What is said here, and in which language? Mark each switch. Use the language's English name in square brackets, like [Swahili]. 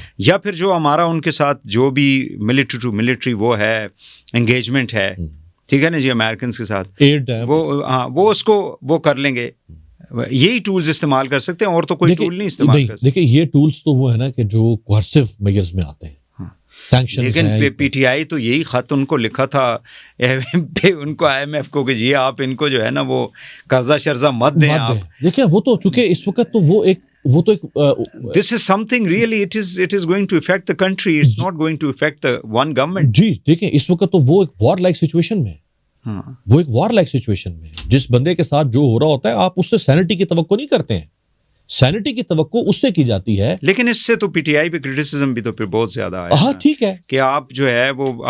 [Urdu] یا پھر جو ہمارا ان کے ساتھ جو بھی ملٹری ٹو ملٹری وہ ہے انگیجمنٹ ہے, ٹھیک ہے نا جی, امریکنز کے ساتھ وہ اس کو وہ کر لیں گے, یہی ٹولز استعمال کر سکتے ہیں, اور تو کوئی ٹول نہیں استعمال کر سکتے. دیکھیں یہ ٹولز تو وہ ہے نا کہ جو کوہرسیو میجرز میں آتے ہیں. لیکن پی ٹی آئی تو یہی خط ان کو لکھا تھا ان کو آئی ایم ایف کو کہ جی آپ ان کو جو ہے نا وہ قرضہ شرزہ مت دیں. دیکھیں وہ تو چونکہ اس وقت تو وہ ایک [English] this is something really it is going to affect the country, it's not going to affect the one government. [Urdu] جی دیکھیں اس وقت تو وہ ایک وار لائک سچویشن میں, وہ ایک وار لائک سچویشن میں, جس بندے کے ساتھ جو ہو رہا ہوتا ہے آپ اس سے سینٹی کی توقع نہیں کرتے ہیں, سینٹی کی توقع اس سے کی جاتی ہے. لیکن اس سے تو پی ٹی آئی پہ کرٹیسزم بھی تو پھر بہت زیادہ ہے. ہاں ٹھیک ہے کہ آپ جو ہے وہ